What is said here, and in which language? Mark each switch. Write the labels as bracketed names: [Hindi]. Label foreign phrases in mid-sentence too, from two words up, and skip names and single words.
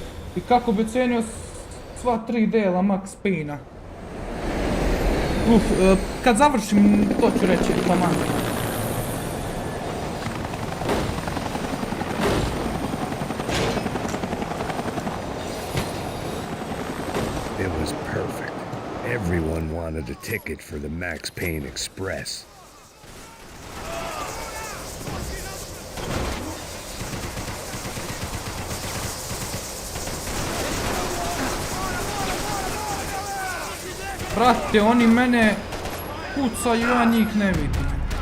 [Serbian] I kako bi cenio sva 3 dela Max Payne-a? Kad završim, to ću reći, taman. [English] It was perfect. Everyone wanted a ticket for the Max Payne Express. [Serbian] Brate, oni mene pucaju, ja njih ne vidim.